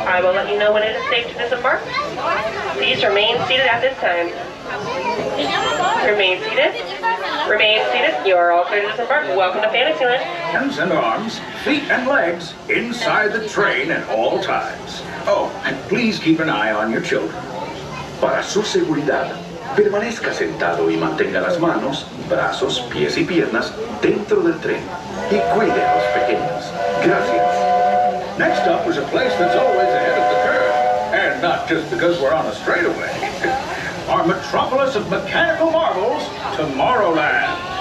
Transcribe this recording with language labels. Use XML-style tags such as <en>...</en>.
<en>I will let you know when it is safe to disembark. Please remain seated at this time. Remain seated. Remain seated. You are all clear to disembark. Welcome to Fantasyland. Hands and arms, feet and legs inside the train at all times. Oh, and please keep an eye on your children.</en> <es>Para su seguridad, permanezca sentado y mantenga las manos, brazos, pies y piernas dentro del tren. Y cuide a los pequeños. Gracias.</es> <en>Next up is a place that's always ahead of the curve. And not just because we're on a straightaway. Our metropolis of mechanical marvels, Tomorrowland.</en>